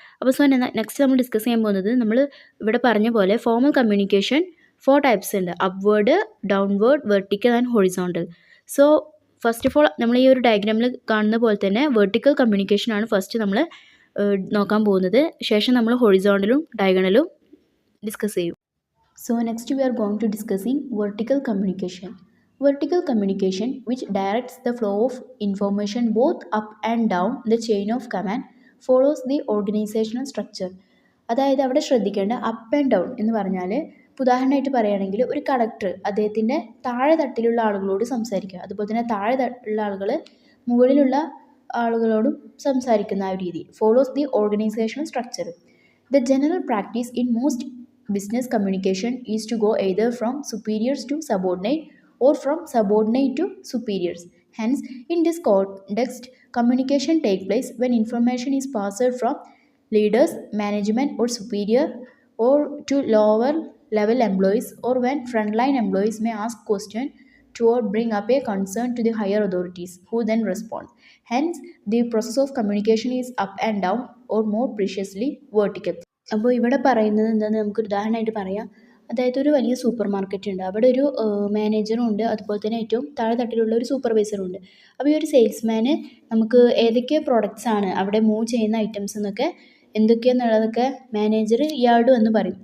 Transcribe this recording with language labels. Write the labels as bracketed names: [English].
[Malayalam] അപ്പോൾ so next നമ്മൾ discuss ചെയ്യാൻ പോകുന്നത് നമ്മൾ ഇവിടെ പറഞ്ഞ പോലെ ഫോർമൽ കമ്മ്യൂണിക്കേഷൻ 4 ടൈപ്സ് ഉണ്ട്: upward, downward, vertical and horizontal. So first of all നമ്മൾ ഈ ഒരു ഡയഗ്രാമിൽ കാണുന്ന പോലെ തന്നെ വെർട്ടിക്കൽ കമ്മ്യൂണിക്കേഷനാണ് ഫസ്റ്റ് നമ്മൾ നോക്കാൻ പോകുന്നത്. ശേഷം നമ്മൾ ഹൊറിസോണ്ടലും ഡയഗണലും ഡിസ്കസ് ചെയ്യും. [English] So next we are going to discussing vertical communication. Vertical communication, which directs the flow of information both up and down the chain of command, follows the organizational structure. [Malayalam] അതായത് അവിടെ ശ്രദ്ധിക്കേണ്ട [English] up and down [Malayalam] എന്ന് പറഞ്ഞാൽ ഉദാഹരണമായിട്ട് പറയുകയാണെങ്കിൽ ഒരു collector അദ്ദേഹത്തിൻ്റെ താഴെ തട്ടിലുള്ള ആളുകളോട് സംസാരിക്കുക, അതുപോലെ തന്നെ താഴെ ഉള്ള ആളുകൾ മുകളിലുള്ള ആളുകളോടും സംസാരിക്കുന്ന ആ ഒരു രീതി. [English] Follows the organisational structure. The general practice in most business communication is to go either from superiors to subordinate or from subordinate to superiors. Hence, in this context, communication takes place when information is passed from leaders, management or superior or to lower level employees, or when frontline employees may ask questions to or bring up a concern to the higher authorities who then respond. Hence, the process of communication is up and down, or more preciously vertical. [Malayalam] അപ്പോൾ ഇവിടെ പറയുന്നത് എന്താണെന്ന് നമുക്കൊരു ഉദാഹരണമായിട്ട് പറയാം. അതായത് ഒരു വലിയ സൂപ്പർ മാർക്കറ്റ് ഉണ്ട്, അവിടെ ഒരു മാനേജറും ഉണ്ട്, അതുപോലെ തന്നെ ഏറ്റവും താഴെ തട്ടിലുള്ള ഒരു സൂപ്പർവൈസറും ഉണ്ട്. അപ്പോൾ ഈ ഒരു സെയിൽസ്മാന് നമുക്ക് ഏതൊക്കെ പ്രോഡക്റ്റ്സ് ആണ് അവിടെ മൂവ് ചെയ്യുന്ന ഐറ്റംസ് എന്നൊക്കെ എന്തൊക്കെയാണെന്നുള്ളതൊക്കെ മാനേജർ ഇയാളോട് വന്ന് പറയും.